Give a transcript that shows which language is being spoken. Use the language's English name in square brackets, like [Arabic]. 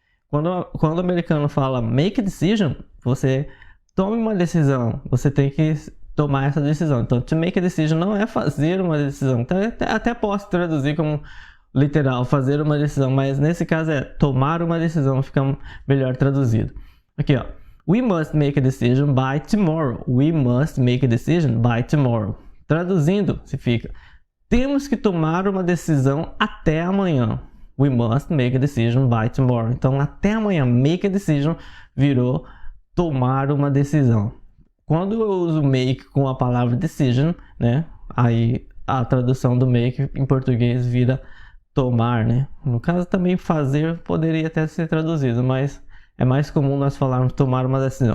[Portuguese] Quando o americano fala [English] make a decision, [Portuguese] você tome uma decisão. Você tem que tomar essa decisão. Então, [English] to make a decision [Portuguese] não é fazer uma decisão. Então, até posso traduzir como literal, fazer uma decisão, mas nesse caso é tomar uma decisão, fica melhor traduzido. Aqui, ó. [English] We must make a decision by tomorrow. We must make a decision by tomorrow. [Portuguese] Traduzindo, fica: temos que tomar uma decisão até amanhã. [English] We must make a decision by tomorrow. [Portuguese] Então, até amanhã, [English] make a decision [Portuguese] virou tomar uma decisão. Quando eu uso make com a palavra decision, né? Aí a tradução do make em português vira tomar, né? No caso também fazer poderia até ser traduzido, mas é mais comum nós falarmos tomar uma decisão.